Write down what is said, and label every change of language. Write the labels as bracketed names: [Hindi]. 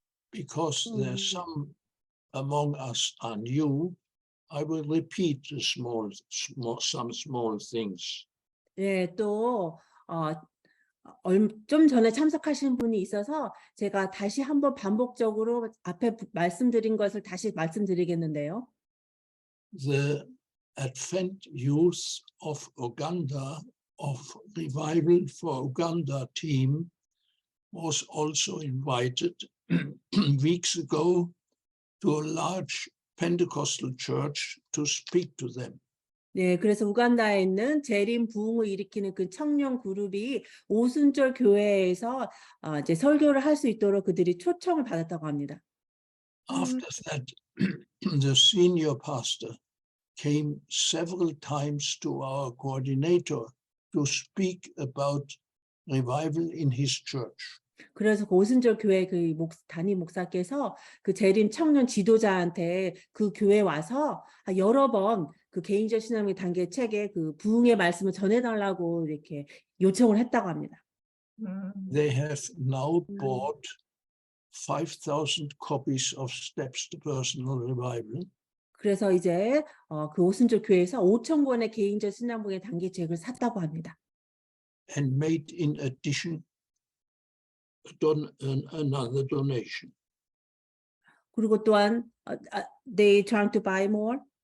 [English] Because there's some among us are new, I will repeat some small things. [Korean] 네, 또 좀 전에 참석하신 분이 있어서 제가 다시 한번 반복적으로 앞에 말씀드린 것을 다시 말씀드리겠는데요. [English] The Advent Youth of Uganda, of Revival for Uganda team was also invited weeks ago to a large Pentecostal church to speak to them. [Korean] 네, 그래서 우간다에 있는 재림 부흥을 일으키는 그 청년 그룹이 오순절 교회에서 이제 설교를 할 수 있도록 그들이 초청을 받았다고 합니다. [English] After that, the senior pastor came several times to our coordinator to speak about revival in his church. [Korean] 그래서 그 오순절 교회 그 담임 목사께서 그 재림 청년 지도자한테 그 교회 와서 여러 번 그 개인적 신앙의 단계 책에 그 부흥의 말씀을 전해달라고 이렇게 요청을 했다고 합니다. [English] They have now bought 5,000 copies of Steps to Personal Revival. [Korean] 그래서 이제 그 오순절 교회에서 5,000권의 개인적 신앙 부흥의 단계 책을 샀다고 합니다. [English] And made in addition another donation. [Korean] 그리고 또한 [English] they trying to buy more.